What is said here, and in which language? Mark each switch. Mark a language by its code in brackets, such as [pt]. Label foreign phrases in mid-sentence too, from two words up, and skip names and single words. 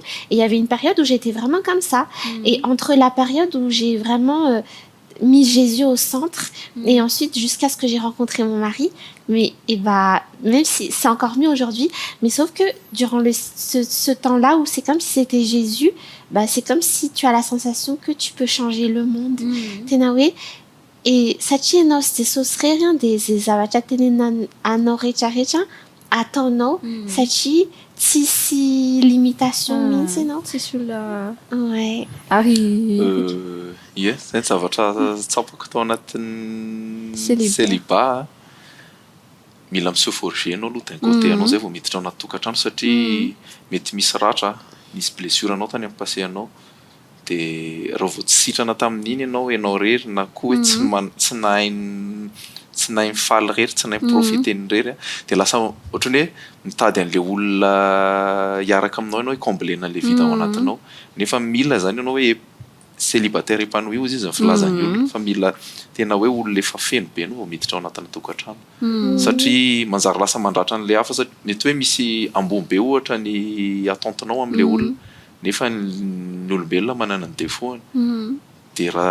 [fr] Et il y avait une période où j'étais vraiment comme ça, et entre la période où j'ai vraiment mis Jésus au centre et ensuite jusqu'à ce que j'ai rencontré mon mari, mais même si c'est encore mieux aujourd'hui, mais sauf que durant ce temps-là où c'est comme si c'était Jésus, c'est comme si tu as la sensation que tu peux changer le monde. Tenawe et sachi no sosre rien des avachatenen anorecharecha atono sachi si limitation mintsy no c'est sur la ari [mg] yes zay zavatra tsapako tao anatin'ny célibat mila miseho forger anao aloha [fr] d'un côté [mg] anao zay vao miditra ao anaty tokantrano satria mety misy ratra misy blessure anao tany amin'ny passé anao dia raha vao tsy sitrana tamin'iny ianao rery na koa hoe tsy nahay mifaly rery tsy nahay miprofiter ny rery dia lasa ohatrany hoe mitady an'le olona hiaraka aminao ianao hicombler an'le vide ao anatinao nefa mila zany ianao hoe [fr] célibataire épanoui [mg] izy ny filazan'ny olona fa mila tena hoe olona efa feno be no vao miditra ao anatin'ny tokantrano satria manjary lasa mandratra an'le hafa mety hoe misy ambony be ohatra ny atontinao amin'le olona nefa ny olombelona manana ny défaut dia